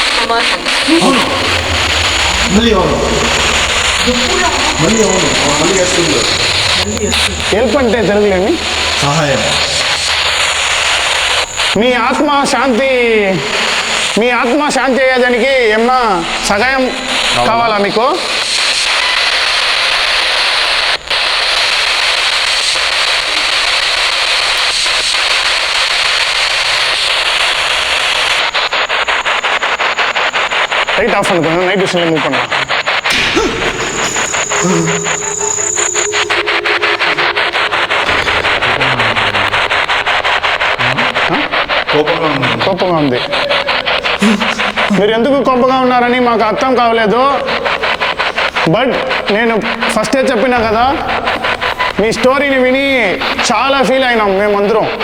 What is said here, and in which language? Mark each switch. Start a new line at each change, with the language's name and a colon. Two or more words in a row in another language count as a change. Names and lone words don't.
Telugu: హెల్ప్ అంటే తెలుగులేమి సహాయం. మీ ఆత్మ శాంతి అయ్యేదానికి ఏమన్నా సహాయం కావాలా మీకు?
English: light off
Tamil: பண்ணுங்க,
English: night visionல
Tamil: மூவ் பண்ணலாம்.
Telugu: కోపంగా ఉంది. మీరు ఎందుకు కోపంగా ఉన్నారని మాకు అర్థం కావలేదు. బట్ నేను ఫస్టే చెప్పినా కదా, మీ స్టోరీని విని చాలా ఫీల్ అయినాం మేమందరం.